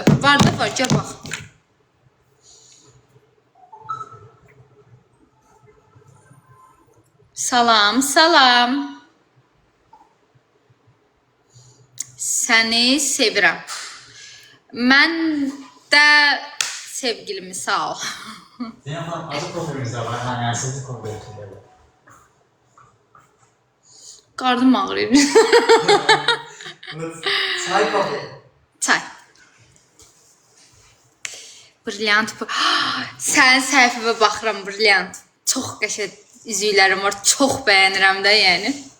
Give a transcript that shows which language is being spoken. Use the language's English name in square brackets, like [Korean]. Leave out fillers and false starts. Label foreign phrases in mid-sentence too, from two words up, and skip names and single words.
[Azerbaijani] Var da var, gəl bax. Salam. Səni sevirəm. Mən də sevgilimi sağ ol. [Turkish] Zeynep Hanım, adı profilimizde var. Yani sizi kontrol ediyorlar. [Azerbaijani] Qarnım ağrıyır. Çay kofi. Çay. Brilliant. Sənin səhifəvə baxıram, brilliant. Çox qəşəng üzüklərim var, çox bəyənirəm də, yəni.